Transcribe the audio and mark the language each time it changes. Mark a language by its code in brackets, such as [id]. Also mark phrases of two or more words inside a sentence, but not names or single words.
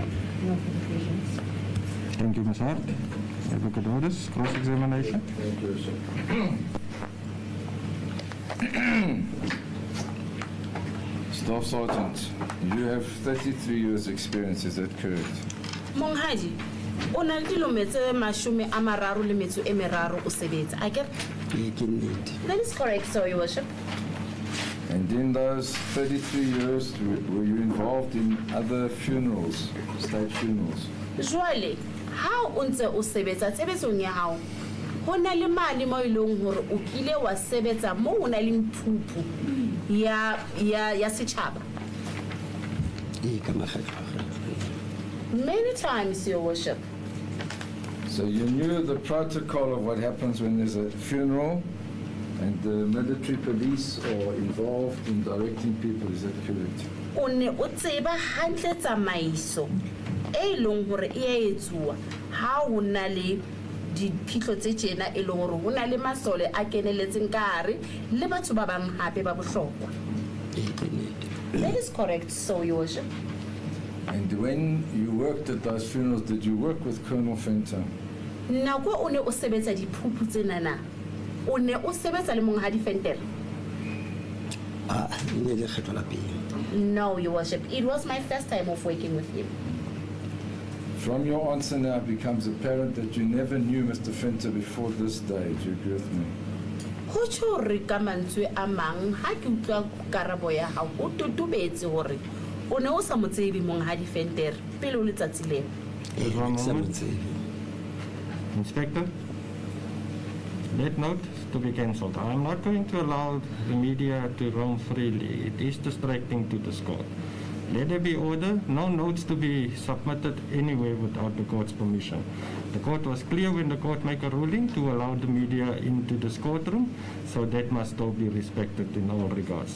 [en] No further questions. Thank you, Ms. Hart. Advocate Orders, cross-examination. Thank you, sir. Staff Sergeant, you have 33 years experience, is that correct? [st] Monghadi, o na le dilemo tse 33 o sebetsa. [en] I get that is correct, so your worship. And in those 33 years, were you involved in other funerals, state funerals? [st] Jwale, ha o ntse o sebetsa tshebetsong ya hao, ho na le mane mo e leng hore o kile wa sebetsa mo o na le mphuphu ya setjhaba? [en] Many times, your worship. So you knew the protocol of what happens when there's a funeral, and the military police are involved in directing people, is that correct? [st] O ne o tseba hantle tsamaiso e leng hore e a etsuwa ha ho na le diphitlho tse tjena e leng hore ho na le masole a keneletseng ka hare le batho ba bang hape ba bohlokwa. [en] That is correct, so your worship. And when you worked at those funerals, did you work with Colonel Fenter? [st] Nako o ne o sebetsa diphuphu tsena na, o ne o sebetsa le Monghadi Venter? [en] No, your worship. It was my first time of working with him. From your answer now, it becomes apparent that you never knew Mr. Fenter before this day. Do you agree with me? [st] Ho tjho re ka mantswe a mang ha ke utlwa karabo ya hao o totobetse hore o ne o sa mo tsebe Monghadi Venter pele o letsatsi leo. [en] Inspector, that note to be cancelled. I am not going to allow the media to roam freely. It is distracting to this court. Let there be order, no notes to be submitted anywhere without the court's permission. The court was clear when the court made a ruling to allow the media into this courtroom, so that must all be respected in all regards.